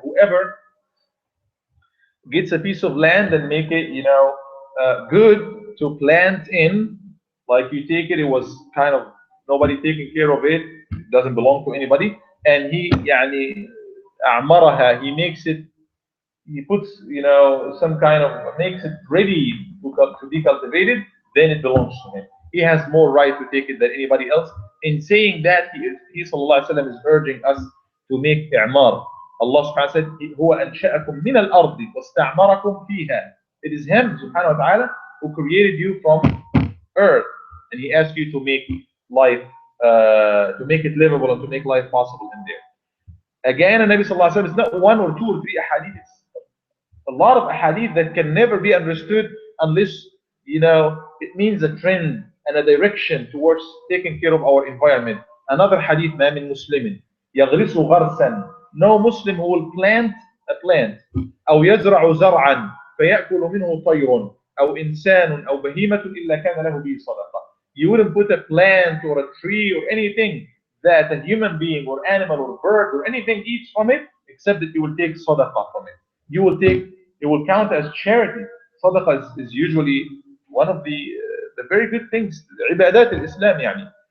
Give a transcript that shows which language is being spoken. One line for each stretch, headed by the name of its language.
English: Whoever gets a piece of land and make it, good to plant in, like you take it, it was kind of nobody taking care of it, it doesn't belong to anybody, and he,
Arabic: يعني, أعمرها,
English: he makes it, he puts, some kind of, makes it ready to be cultivated, then it belongs to him. He has more right to take it than anybody else. In saying that, he sallallahu alaihi wasallam is urging us to make i'mar. Allah subhanahu wa ta'ala said,
Arabic: هو أنشأكم من الأرض واستعمركم فيها.
English: It is Him subhanahu wa ta'ala who created you from earth, and He asked you to make life, to make it livable and to make life possible in there. Again, the Nabi sallallahu alaihi wasallam is not one or two or three ahadith. A lot of ahadith that can never be understood unless, it means a trend and a direction towards taking care of our environment.
Arabic: Another hadith, ما من مسلم يغرس غرسا,
English: no Muslim who will plant a plant,
Arabic: أو يزرع زرعا فيأكل منه طير أو إنسان أو بهيمة إلا كان له به صدقة.
English: You wouldn't put a plant or a tree or anything that a human being or animal or bird or anything eats from it, except that you will take sadaqah from it. It will count as charity. Sadaqah is usually one of the very good things, ibadat al-Islam, yani.